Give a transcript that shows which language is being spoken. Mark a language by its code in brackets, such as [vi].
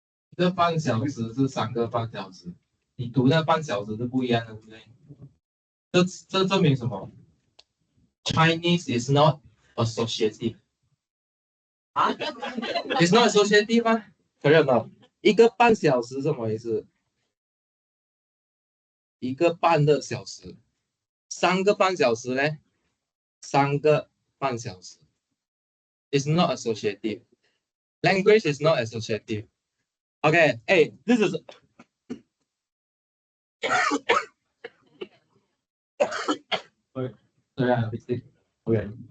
[zh] 一个半小时是3个半小时，你读那半小时是不一样的，对不对？这证明什么 [en] ？Chinese is not associative. It's not associative 吗？ [zh] 承认了，一个半小时什么意思？一个半的小时，3个半小时呢？3个半小时。 [en] It's not associative. Language is not associative. Okay, hey, this is. Sorry, I mistake. Okay.